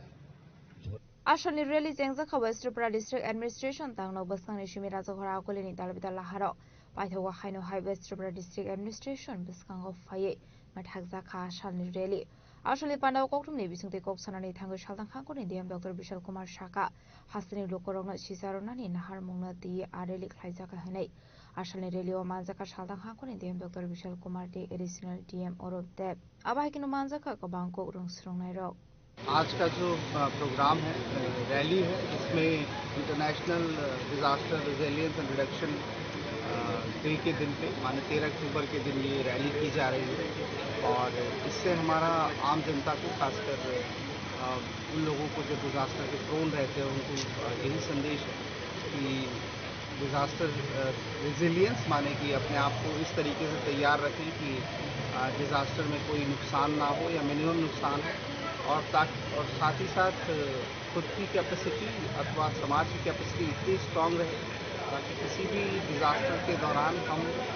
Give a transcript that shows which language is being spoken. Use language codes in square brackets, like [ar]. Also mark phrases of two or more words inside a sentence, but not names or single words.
[trp] আসলে রেলি জেংজাখা ওয়েস্ট ত্রিপুরা [en] district administration [trp] তাংনো বসকাংনি সুমি রাজাঘর আগলিনি দালবিদাল হারাও পাইথাওয়া খাইনো হাই ওয়েস্ট ত্রিপুরা [en] district administration [trp] বসকাংও ফাইয়ে মাঠাকজাখা আসালনি রেলি আসলে পান্ডাও ককটুমনি বিসুংতে ককসানানি থাঙ্গো সালদাং খাঙ্কনি ডিএম ডক্টর বিশাল কুমার শাখা হাসিনি লোকরংনো সিসারনানি নাহার মুংনা দি আরেলি খাইজাখা হনাই আসলে রেলিও মানজাখা সালদাং খাঙ্কনি ডিএম ডক্টর বিশাল কুমার [en] the additional DM [trp] অরূপ দেব আবাই কিনো मानजाखा कबांको रंगस्रंगनाय रक [hi] आज का जो प्रोग्राम है रैली है इसमें [en] International Disaster Resilience and Reduction Day [hi] के दिन पे माने 13 अक्टूबर के दिन ये रैली की जा रही है और इससे हमारा आम जनता को खासकर उन लोगों को जो डिजास्टर के प्रोन रहते हैं उनको यही संदेश है कि [en] disaster resilience [hi] माने कि अपने आप को इस तरीके से तैयार रखें कि डिजास्टर में कोई नुकसान ना हो या मिनिमम नुकसान हो और साथ ही साथ खुद की कैपेसिटी अथवा समाज की कैपेसिटी इतनी स्ट्रांग रहे ताकि किसी भी डिजास्टर के दौरान हम